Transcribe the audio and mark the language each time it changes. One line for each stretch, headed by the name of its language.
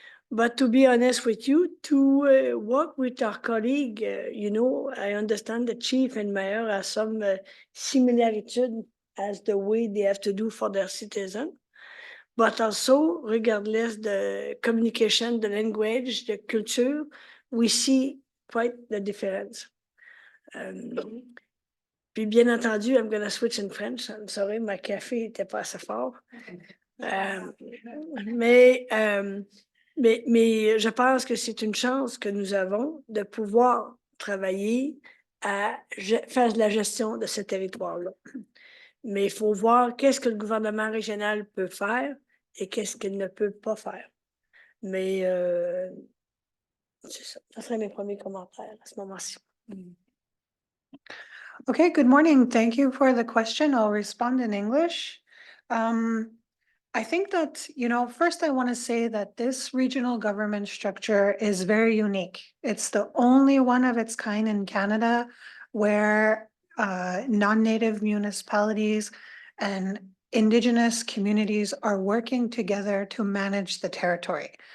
English: But to be honest with you, to work with our colleague, I understand the chief and mayor have some similitude as the way they have to do for their citizens. But also, regardless the communication, the language, the culture, we see quite the difference.
French: Puis bien entendu,
English: I'm gonna switch in French. I'm sorry,
French: ma café était pas assez fort. Mais je pense que c'est une chance que nous avons de pouvoir travailler à faire de la gestion de ce territoire-là. Mais il faut voir qu'est-ce que le gouvernement régional peut faire et qu'est-ce qu'il ne peut pas faire. Mais c'est ça. Ça serait mes premiers commentaires à ce moment-ci.
English: Okay, good morning. Thank you for the question. I'll respond in English. I think that, first I want to say that this regional government structure is very unique. It's the only one of its kind in Canada where non-native municipalities and Indigenous communities are working together to manage the territory.